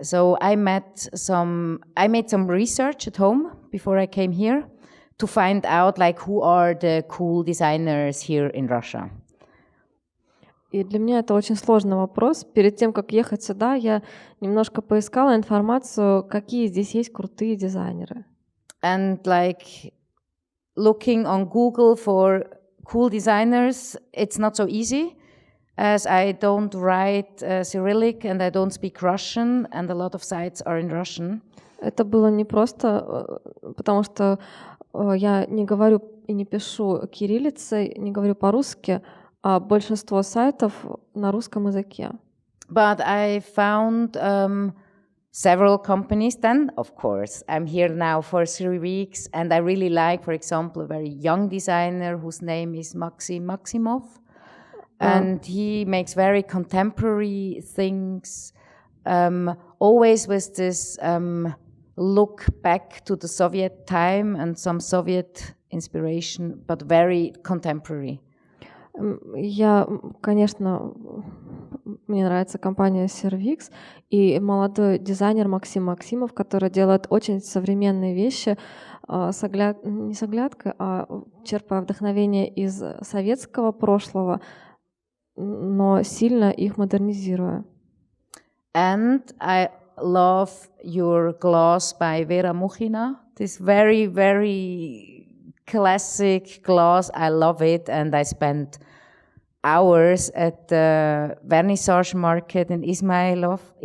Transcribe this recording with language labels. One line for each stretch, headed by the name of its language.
English: So I made some research at home before I came here to find out who are the cool designers here in Russia.
Russian: И для меня это очень сложный вопрос. Перед тем, как ехать сюда, я немножко поискала информацию, какие здесь есть крутые дизайнеры.
English: And looking on Google for cool designers, it's not so easy, as I don't write Cyrillic and I don't speak Russian, and a lot of sites are in Russian.
Russian: Это было непросто, потому что я не говорю и не пишу кириллицей, не говорю по-русски, а большинство сайтов на русском языке.
English: But I found several companies then, of course. I'm here now for 3 weeks, and I really like, for example, a very young designer whose name is Maxim Maximov. And he makes very contemporary things, always with this look back to the Soviet time and some Soviet inspiration, but very contemporary.
Russian: Я, конечно, мне нравится компания Servix и молодой дизайнер Максим Максимов, который делает очень современные вещи, не с оглядкой, а черпая вдохновение из советского прошлого, но сильно их модернизируя.
English: And I love your glass by Vera Muchina. This very, very classic glass. I love it, and I spent hours at the vernissage market in Ismailov.